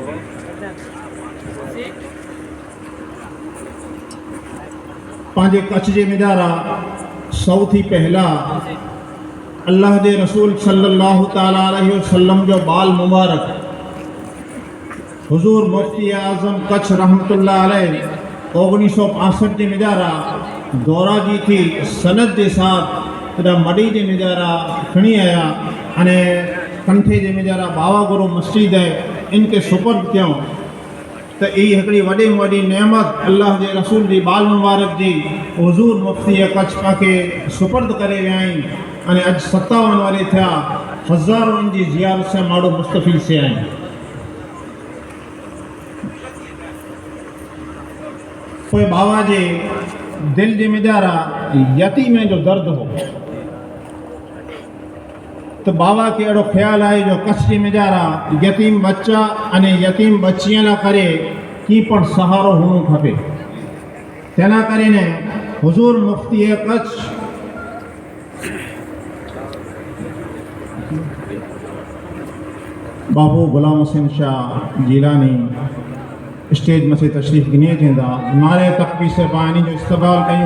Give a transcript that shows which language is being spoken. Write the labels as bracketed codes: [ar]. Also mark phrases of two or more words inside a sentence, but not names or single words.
[kfr] पांजे कच्छ जे मिजारा सौथी पहला अल्लाह के रसूल [ar] صلى الله تعالى عليه وسلم [kfr] जो बाल मुबारक हुजूर मुफ्ती आज़म कच्छ [ar] رحمة الله عليه [kfr] 1965 के मिजारा दौरा जी थी सनद के साथ मडी के मिजारा खणी आया अने कंठे के मिजारा बाबा गुरु मस्जिद है इनके सुपर्द क्यों तो ये हिकड़ी वॾी में वॾी नेमत अल्लाह के रसूल की बाल मुबारक जी हुजूर मुफ्ती कच्छ पाके सुपर्द करे विया आहिनि अने अज 57 वारे थिया हज़ारों इनकी ज़ियारत से माण्हू मुस्तफ़ीद से आहिनि। कोई बाबा जे दिल जे मिजारा यतीम जो दर्द हो तो बाबा के अड़ो ख्याल आए जो कच्छ जे मिजारा यतीम बच्चा अने यतीम बच्चियां ला करे की पण सहारो होनो खपे। तेना करीने हुजूर मुफ्ती कच्छ बाबू गुलाम हुसैन शाह जीलानी स्टेज में से तशरीफ़ गिने थींदा। नारे तकबीर से पानी जो इस्तक़बाल कयूं।